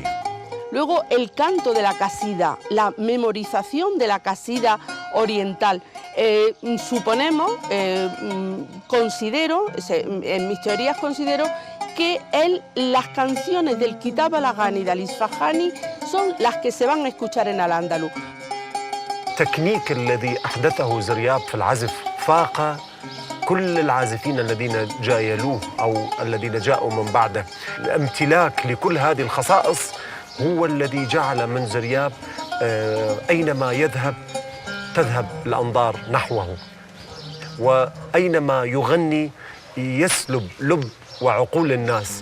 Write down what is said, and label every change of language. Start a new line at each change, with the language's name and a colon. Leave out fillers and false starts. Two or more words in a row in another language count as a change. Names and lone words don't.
Spanish: Luego el canto de la qasida, la memorización de la qasida oriental. Suponemos, considero, en mis teorías considero que las canciones del Kitab al-Aghani del Isfahani son las que se van a escuchar en Al-Ándalus.
Arabic: التكنيك الذي أحدثه زرياب في العزف فاق كل العازفين الذين جايلوه أو الذين جاءوا من بعده. الامتلاك لكل هذه الخصائص هو الذي جعل من زرياب أينما يذهب تذهب الأنظار نحوه، وأينما يغني يسلب لب وعقول الناس.